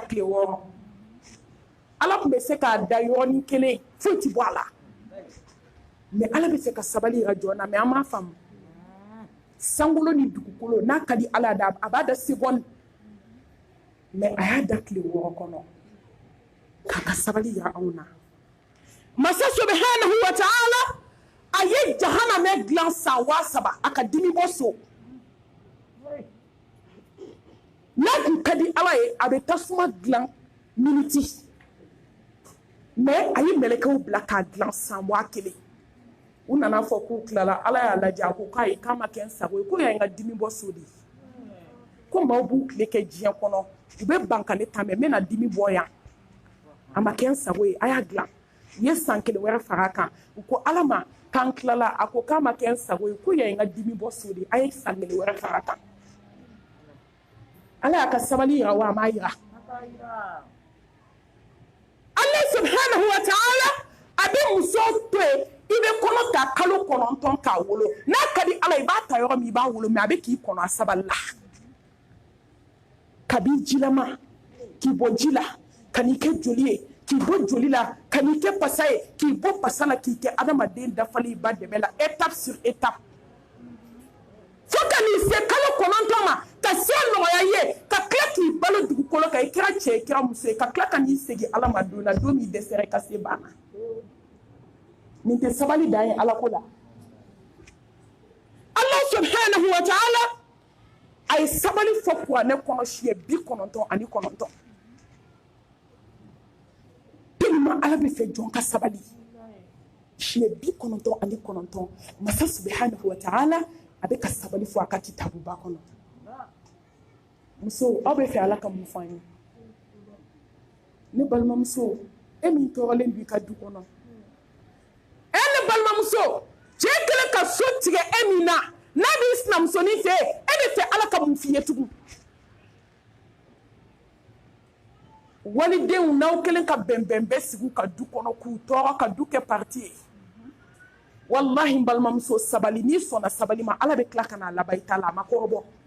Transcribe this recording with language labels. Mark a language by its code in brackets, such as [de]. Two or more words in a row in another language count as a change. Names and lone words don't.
[bm] tile 6 ala tun bɛ se k'a da yɔrɔnin kelen foyi tɛ bɔ a la mais ala bɛ se ka sabali yira jɔn na mais an m'a faamu sankolo ni dugukolo n'a ka di ala da a b'a da seconde mais a y'a da tile 6 kɔnɔ k'a ka sabali yira anw na masa [ar] سبحانه وتعالى [bm] a ye jahanamɛ dilan san 3,000 a ka dimi bɔ so n'a tun ka di ala ye a bɛ tasuma dilan miniti mais a ye mɛlɛkɛw bila k'a dilan san 1,000 u nana fɔ k'u tilala ala y'a lajɛ a ko k'a ye k'a ma kɛ n sago ye ko y'a ye n ka dimi bɔ so de ko maaw b'u tile kɛ diɲɛ kɔnɔ u bɛ ban ka ne ta mɛ n bɛna dimi bɔ yan a ma kɛ n sago ye a y'a dilan u ye san 1 wɛrɛ far'a kan u ko ala ma k'an tilala a ko k'a ma kɛ n sago ye ko y'a ye n ka dimi bɔ so de a ye san 1 wɛrɛ far'a kan ala y'a ka sabali yira wa a m'a yira [ar] الله سبحانه وتعالى [bm] a bɛ muso to yen i bɛ kɔnɔ ta kalo 9 k'a wolo n'a ka di ala i b'a ta yɔrɔ min i b'a wolo mais a bɛ k'i kɔnɔ a sabali la kabi jilama k'i bɔ ji la ka n'i kɛ joli ye k'i bɔ joli la ka n'i kɛ pasa ye k'i bɔ pasa la k'i kɛ adamaden dafali ba dɛmɛ la [fr] étape sur étape [bm] fo ka n'i se kalo 9 ma ka se nɔgɔya ye ka tila k'i balo dugukolo kan i kɛra cɛ i kɛra muso ye ka tila ka n'i segin ala ma don na don min dɛsɛra ka se banna nin tɛ sabali dan ye ala ko la [ar] الله سبحانه وتعالى [bm] a ye sabali fɔ kuranɛ kɔnɔ siɲɛ 99 tellement ala bɛ fɛ jɔn ka sabali siɲɛ 99 masa [ar] سبحانه وتعالى [bm] a bɛ ka sabali fɔ a ka kitabuba kɔnɔ muso aw bɛ fɛ ala ka mun fɔ an ye ne balimamuso e min tɔɔrɔlen b'i ka du kɔnɔ ne balimamuso cɛ kɛlen ka so tigɛ e min na n'a b'i sinamusonin fɛ e bɛ fɛ ala ka mun f'i ye tugun walidenw n'aw kɛlen ka bɛnbɛn bɛɛ sigi ka du kɔnɔ k'u tɔɔrɔ ka du kɛ parti ye wallahi n balimamuso sabali n'i sɔnna sabali ma ala bɛ tila ka n'a laban i ta la a ma kɔrɔbɔ